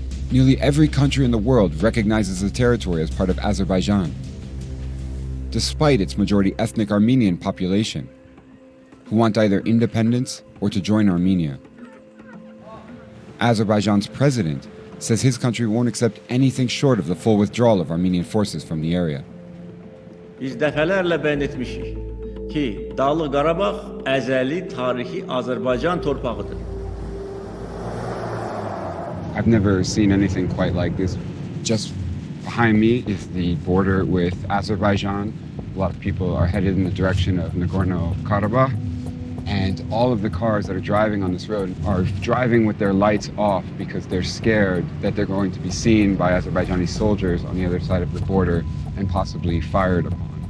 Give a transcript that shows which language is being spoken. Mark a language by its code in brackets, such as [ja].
[en] Nearly every country in the world recognizes the territory as part of Azerbaijan, despite its majority ethnic Armenian population, who want either independence or to join Armenia. Azerbaijan's president says his country won't accept anything short of the full withdrawal of Armenian forces from the area. [az] Biz dəfələrlə bəyan etmişik ki, Dağlıq Qarabağ əzəli tarixi Azərbaycan torpağıdır. [en] I've never seen anything quite like this. Just behind me is the border with Azerbaijan. A lot of people are headed in the direction of Nagorno-Karabakh. And all of the cars that are driving on this road are driving with their lights off because they're scared that they're going to be seen by Azerbaijani soldiers on the other side of the border and possibly fired upon.